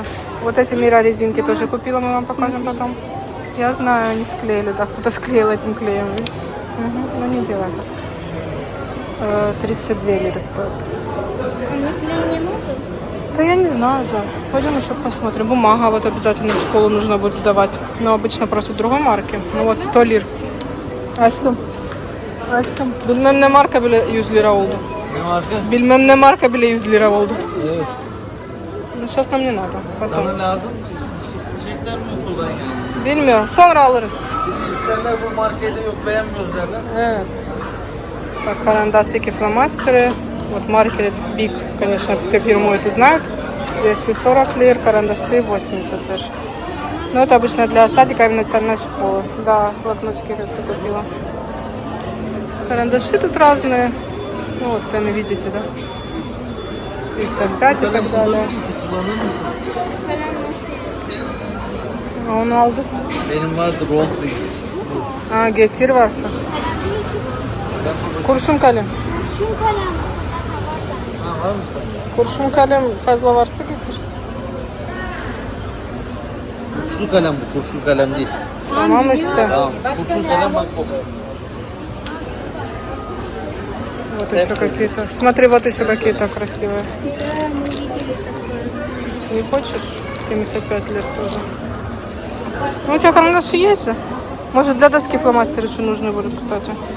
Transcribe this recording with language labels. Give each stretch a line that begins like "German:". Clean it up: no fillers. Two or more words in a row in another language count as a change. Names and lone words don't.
Russian: Вот эти Мира резинки тоже купила, мы вам покажем потом. Я знаю, они склеили, да, кто-то склеил этим клеем, видишь? Угу. Ну не делай так. 32 лиры стоит. А мне клей не нужен? Да я не знаю, за. Пойдем еще посмотрим. Бумага вот обязательно в школу нужно будет сдавать. Но обычно просят другой марки. Ну вот 100 лир.
Turkish: Aşkım. Aşkım. Bilmem ne marka bile 100 lira oldu. Bilmem ne marka bile 100 lira oldu. Evet.
Russian: Ну, сейчас нам не надо. Потом.
Turkish: Sana lazım. İsteyecekler mi okuldan yani? Bilmiyorum. Sonra alırız. İsterler bu markede yok beğenmiyoruz derler. Evet.
Russian: Так, карандашики, фломастеры. Вот маркеры Big, конечно, все фирмы это знают. 240 лир, карандаши 80 лир. Но это обычно для садика и начальной школы. Да, блокнотики как ты купила. Карандаши тут разные. Ну вот цены видите, да? 55 и так далее. А он aldı.
Turkish: Benim vardı Rontli. Ha, getir varsa. Kurşun kalem. Şun kalem. Ha var mı sen? Kurşun kalem fazla varsa getir. Tuşlu kalem bu, kurşun kalem değil. Tamam işte. Tamam. Kurşun kalem bak bu.
Russian: Вот еще какие-то. Смотри, вот еще какие-то красивые. Да, мы видели такое. Не хочешь? 75 лет тоже. Ну, у тебя карандаши есть же? Может, для доски фломастеры еще нужны будут, кстати.